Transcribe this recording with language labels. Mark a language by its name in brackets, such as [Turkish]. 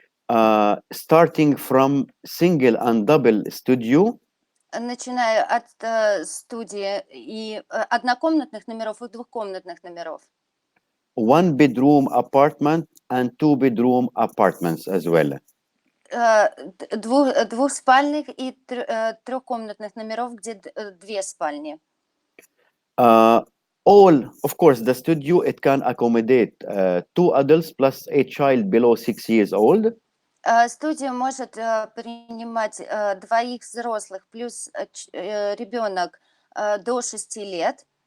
[English] Starting from single and double studio. [Russian] Начиная от студии и однокомнатных номеров и двухкомнатных номеров. [English] One bedroom apartment and two bedroom apartments as well. [Russian] Двухспальных и трехкомнатных номеров, где две спальни. [English] All, of course, the studio, it can accommodate two adults plus a child below 6 years old. [Russian] Студия может принимать двоих взрослых плюс ребенок до 6 лет.